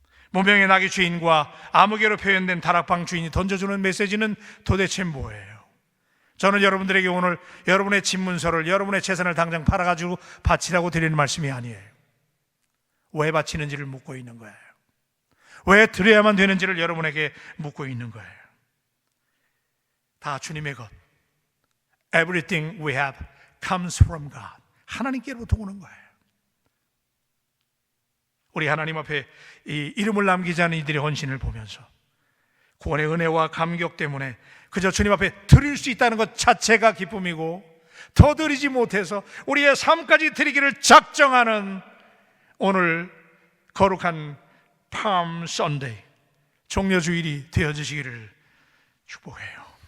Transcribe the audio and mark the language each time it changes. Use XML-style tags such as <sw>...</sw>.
<ko>무명의 나귀 주인과 아무개로 표현된 다락방 주인이 던져주는 메시지는 도대체 뭐예요? 저는 여러분들에게 오늘 여러분의 집문서를, 여러분의 재산을 당장 팔아가지고 바치라고 드리는 말씀이 아니에요. 왜 바치는지를 묻고 있는 거예요. 왜 드려야만 되는지를 여러분에게 묻고 있는 거예요. 다 주님의 것.</ko> <en>Everything we have comes from God.</en> <ko>하나님께로부터 오는 거예요. 우리 하나님 앞에 이 이름을 남기지 않은 이들의 헌신을 보면서 구원의 은혜와 감격 때문에 그저 주님 앞에 드릴 수 있다는 것 자체가 기쁨이고, 더 드리지 못해서 우리의 삶까지 드리기를 작정하는 오늘 거룩한 팜 선데이, 종려주일이 되어주시기를 축복해요.</ko>